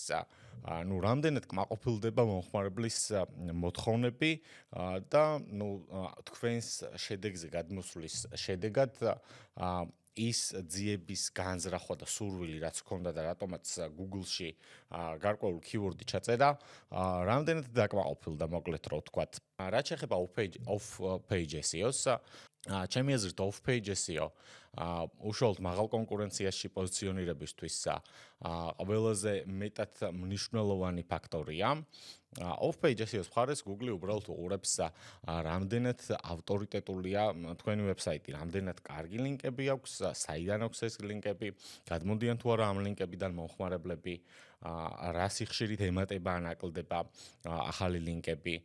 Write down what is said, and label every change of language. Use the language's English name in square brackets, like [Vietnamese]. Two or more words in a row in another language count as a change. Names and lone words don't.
[Georgian] ნუ რამდენად კმაყოფილდება მომხმარებლის მოთხოვნები და ნუ თქვენს შედეგზე გადმოსვლის შედეგად ის ძიების განზრახვა და სურვილი რაც ჰქონდა და რატომაც Google-ში გარკვეული keyword-ი ჩაწერა, რამდენად დაკმაყოფილდა, მოკლედ რო ვთქვათ. რაც შეეხება [English] off-page SEO-ს, [Georgian] ჩემი აზრით [English] off-page SEO [Georgian] უშუალოდ მაღალ კონკურენციაში პოზიციონირებისთვის ყველაზე მეტად მნიშვნელოვანი ფაქტორია. [English] Off-page SEO-s [Georgian] მხარეს Google უბრალოდ უყურებს რამდენად ავტორიტეტულია თქვენი ვებსაიტი, რამდენად კარგი ლინკები აქვს, საიდან აქვს ეს ლინკები, გადმოდიან თუ არა ამ ლინკებიდან მომხმარებლები, რა სიხშირით ემატება ან აკლდება ახალი ლინკები.